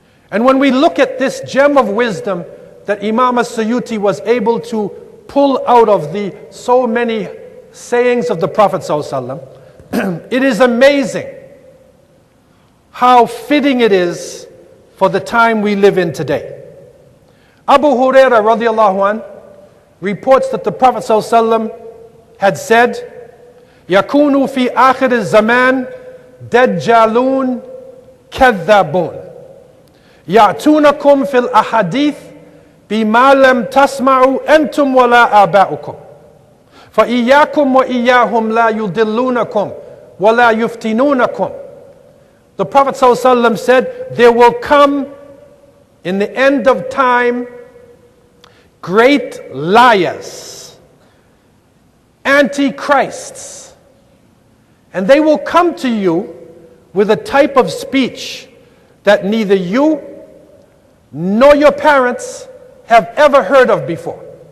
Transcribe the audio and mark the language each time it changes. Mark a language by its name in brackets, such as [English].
[English] And when we look at this gem of wisdom that Imam as-Suyuti was able to pull out of the so many sayings of the Prophet ﷺ, it is amazing how fitting it is for the time we live in today. Abu Hurairah radiallahu anh reports that the Prophet ﷺ had said, [Arabic] يَكُونُ فِي آخِرِ الزَّمَانِ دَجَّالُونَ كَذَّابُونَ يَأْتُونَكُمْ فِي الْأَحَادِيثِ بِمَا لَمْ تَسْمَعُوا أَنْتُمْ وَلَا آبَاؤُكُمْ فَإِيَّاكُمْ وَإِيَّاهُمْ لَا يُضِلُّونَكُمْ وَلَا يُفْتِنُونَكُمْ. [English] The Prophet ﷺ said, there will come in the end of time great liars, antichrists, and they will come to you with a type of speech that neither you nor your parents have ever heard of before.